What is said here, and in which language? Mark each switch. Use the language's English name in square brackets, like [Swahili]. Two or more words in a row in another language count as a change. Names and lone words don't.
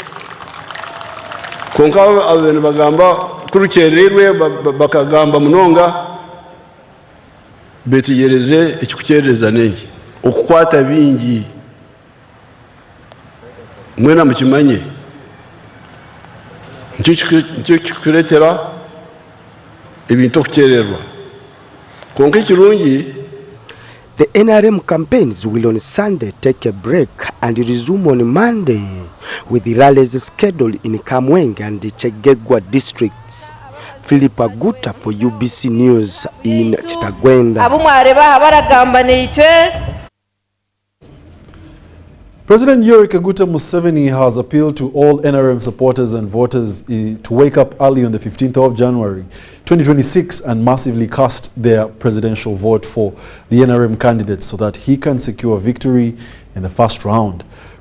[Nyankole] konka abantu bagamba kurukererwe bakagamba munonga betigereze ikikukereza nenge okukwata bingi mwena mukimanye nicyo kikuretera ebintu okukererwa konka ikirungi. [English] The NRM campaigns will on Sunday take a break and resume on Monday with the rallies scheduled in Kamwenge and the Chegegwa districts. Philip Aguta for UBC News in Chitagwenda. President Yoweri Kaguta Museveni has appealed to all NRM supporters and voters to wake up early on the 15th of January 2026 and massively cast their presidential vote for the NRM candidates so that he can secure victory in the first round.